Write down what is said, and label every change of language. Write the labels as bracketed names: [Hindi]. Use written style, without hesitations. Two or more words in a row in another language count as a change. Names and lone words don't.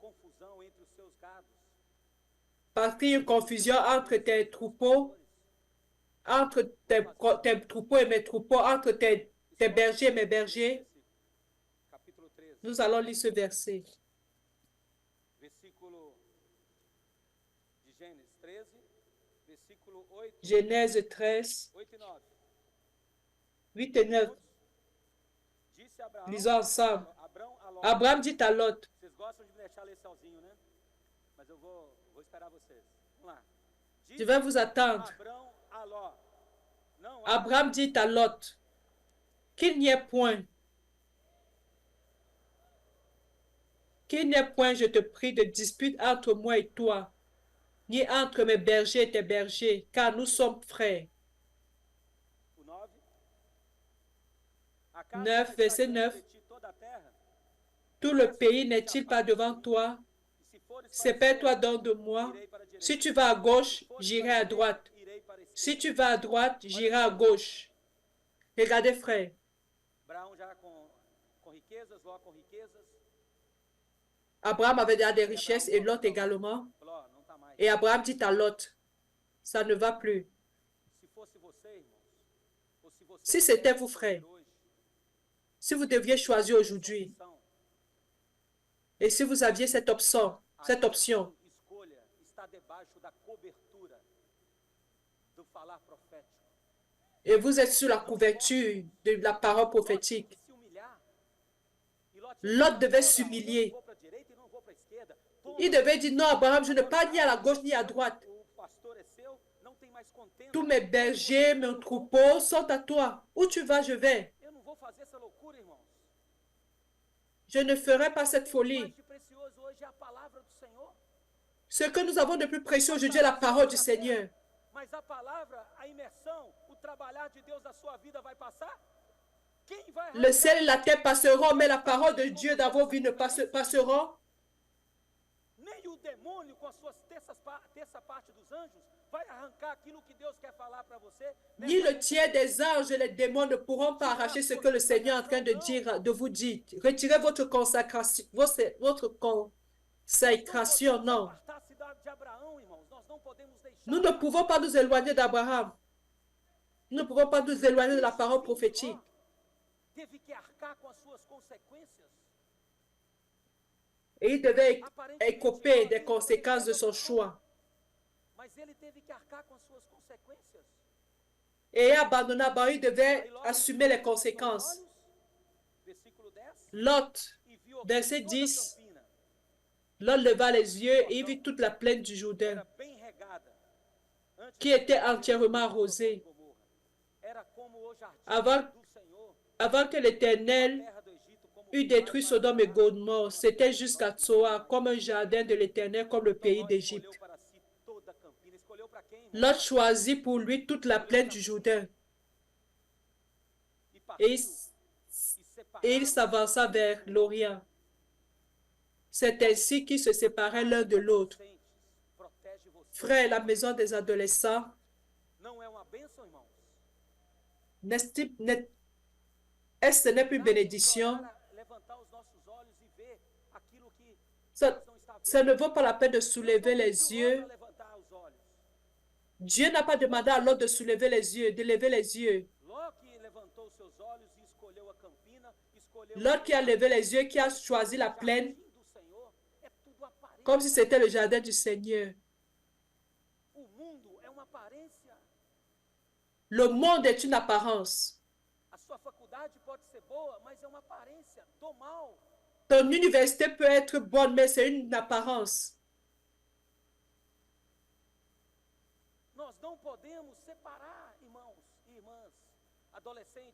[French] Parce qu'il y a une confusion entre tes troupeaux, entre tes troupeaux et mes troupeaux, entre tes bergers et mes bergers. Nous allons lire ce verset. [Portuguese] versículo de Gênesis 13, versículo 8, [French] Genèse 13, [Portuguese] 8 e 9. [French] 8 et 9. [Portuguese] Disse Abraão, [French] Lisons ensemble. [Portuguese] Abrão a Ló. [French] Abraham dit à Lot, [Portuguese] Vocês gostam de me deixar ler sozinho, né? Mas eu vou esperar vocês. Vamos lá. [French] je vais vous attendre. [Portuguese] Abrão a Ló. Não, [French] Abraham dit à Lot, qu'il n'y ait point, je te prie, de dispute entre moi et toi, ni entre mes bergers et tes bergers, car nous sommes frères. [Portuguese] o 9. [French] 9, verset 9. Tout le pays n'est-il pas devant toi? Sépare-toi donc de moi. Si tu vas à gauche, j'irai à droite. Si tu vas à droite, j'irai à gauche. Regardez, frère. [Portuguese] Abraão já com riquezas, Ló com riquezas. [French] Abraham avait déjà des richesses et Lot également. [Portuguese] Ló, não tá mais. [French] Et Abraham dit à Lot, ça ne va plus. [Portuguese] Se fosse você, irmãos, ou se você [French] Si c'était vous, frère, [Portuguese] hoje, [French] si vous deviez choisir aujourd'hui, [Portuguese] opção, [French] et si vous aviez cette option, [Portuguese] escolha está debaixo da cobertura do falar profético. [French] et vous êtes sous la couverture de la parole prophétique, [Portuguese] Se humilhar. E [French] Lot devait s'humilier. [Portuguese] Vou para a direita e não vou para a esquerda. [French] Il devait dire, non, Abraham, je ne pars ni à la gauche ni à droite. [Portuguese] O pastor é seu, não tem mais contenda. [French] Tous mes bergers, mes troupeaux sont à toi. Où tu vas, je vais. [Portuguese] Eu não vou fazer essa loucura, irmãos. [French] Je ne ferai pas cette [Portuguese] O [French] folie. [Portuguese] mais de precioso hoje é a palavra do Senhor. [French] Ce que nous avons de plus précieux aujourd'hui est la parole du Seigneur. [Portuguese] Mas a palavra, a imersão, o trabalhar de Deus na sua vida vai passar? Quem vai [French] Le ciel et la terre passeront, mais la parole de Dieu dans vos vies ne passeront. [Portuguese] Nem o demônio com as suas terça parte dos anjos vai arrancar aquilo que Deus quer falar para você. [French] Ni le tiers des anges et les démons ne pourront pas arracher ce que le Seigneur est en train de dire, de vous dire. Retirez votre consécration, non. [Portuguese] Afastar a cidade de Abraão, irmãos, nós não podemos deixar. [French] Nous ne pouvons pas nous éloigner d'Abraham. Nous ne pouvons pas nous éloigner de la parole prophétique. [Portuguese] Teve que arcar com as suas consequências. [French] Et il devait écoper des conséquences de son choix. [Portuguese] Mas ele teve que arcar com as suas consequências. [French] Et abandonner Abraham, il devait assumer les conséquences. [Portuguese] Versículo 10. Lot, E viu [French] verset toda a 10, [Portuguese] campina, [French] Lot leva les yeux et il vit toute la plaine du Jourdain, [Portuguese] era bem regada. Antes [French] qui était entièrement arrosée. [Portuguese] era como o jardim [French] Avant, [Portuguese] do Senhor, [French] avant que l'Éternel [Portuguese] terra do Egito, como [French] eut détruit Sodome et Gomorrhe, c'était jusqu'à Tsoar, comme un jardin de l'Éternel, comme le pays d'Égypte. [Portuguese] escolheu para si toda a campina. Escolheu para quem, irmão? [French] Lot choisit pour lui toute la plaine du Jourdain. [Portuguese] E [French] Et [Portuguese] partiu [French] il, [Portuguese] e [French] et il [Portuguese] separaram. [French] s'avança vers l'Orient. C'est ainsi qu'ils se séparaient l'un de l'autre. [Portuguese] Adolescentes, protege você. [French] Frère, la maison des adolescents, [Portuguese] Não é uma bênção, irmãos? [French] est-ce n'est plus bénédiction? [Portuguese] Para levantar os nossos olhos e ver aquilo que [French] Ça, [Portuguese] Deus não está [French] ça [Portuguese] vendo. [French] ne vaut pas la peine de soulever les yeux. [Portuguese] Para levantar os olhos. [French] Dieu n'a pas demandé à l'autre de soulever les yeux, de lever les yeux. [Portuguese] Ló que levantou os seus olhos e escolheu a campina, escolheu [French] L'autre qui a levé les yeux, qui a choisi la plaine, [Portuguese] jardim do Senhor, é tudo aparência. [French] comme si c'était le jardin du Seigneur. [Portuguese] O mundo é uma aparência. [French] Le monde est une apparence. [Portuguese] A sua faculdade pode ser boa, mas é uma aparência do mal. [French] Ton université peut être bonne, mais c'est une apparence. [Portuguese] Nós não podemos separar, irmãos e irmãs, adolescentes.